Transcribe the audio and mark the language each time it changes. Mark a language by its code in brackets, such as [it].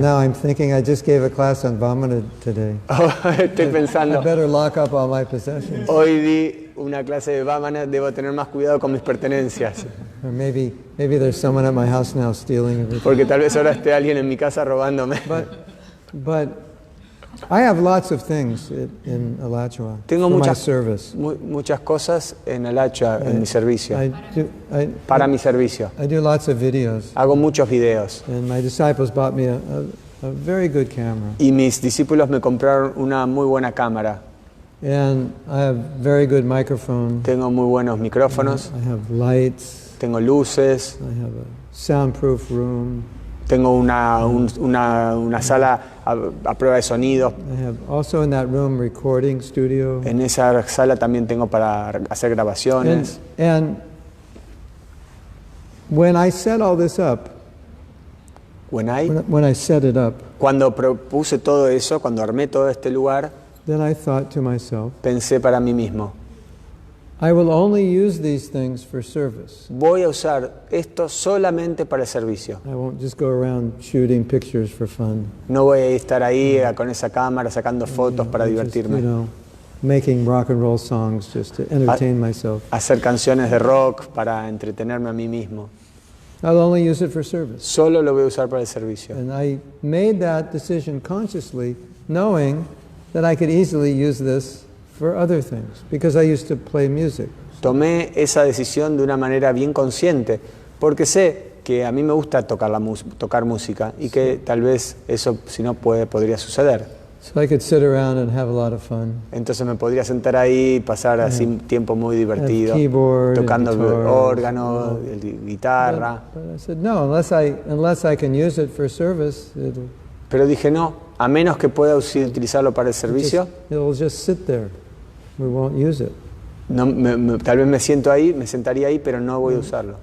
[en] now I'm thinking I just gave a class on Vamana today. [es] Estoy [en] I [es] pensando, [en] better lock up all my possessions. [es] hoy di una clase de Vamana, debo tener más cuidado con mis pertenencias. [en] Or maybe there's someone at my house now stealing everything. [es] Porque tal vez ahora esté alguien en mi casa robándome. [en] But I have lots of things in Alachua [es] Tengo [en] for my [es] muchas, [en] service. [es] muchas cosas en Alachua, en mi servicio, Para mi servicio. [en] I do lots of videos. [es] Hago muchos videos. [en] And my disciples bought me a very good camera. [es] Y mis discípulos me compraron una muy buena cámara. [en] And I have very good microphone. [es] Tengo muy buenos micrófonos, [en] I have lights. [es] tengo luces, [en] I have a soundproof room. [es] Tengo una sala a prueba de sonidos. [en] I have also in that room recording studio. [es] En esa sala también tengo para hacer grabaciones. [en] And when I set all this up, when I set it up, [es] cuando propuse todo eso, cuando armé todo este lugar, [en] then I thought to myself, [es] pensé para mí mismo, [en] I will only use these things for service. [es] voy a usar esto solamente para el servicio. [en] I won't just go around shooting pictures for fun. [es] No voy a estar ahí con esa cámara sacando fotos para divertirme. [en] Just, making rock and roll songs just to entertain myself. [es] Hacer canciones de rock para entretenerme a mí mismo. [en] I'll only use it for service. [es] Solo lo voy a usar para el servicio. [en] And I made that decision consciously, knowing that I could easily use this for other things, because I used to play music. [es] Tomé esa decisión de una manera bien consciente, porque sé que a mí me gusta tocar música y que tal vez eso, si no podría suceder. [en] So I could sit around and have a lot of fun. [es] Entonces me podría sentar ahí y pasar así un tiempo muy divertido, tocando órgano, guitarra. [en] But I said, no, unless I can use it for service, [es] Pero dije no, a menos que pueda utilizarlo para el servicio, [en] it'll just sit there. We won't use it. [es] No, tal vez me sentaría ahí, pero no voy a usarlo.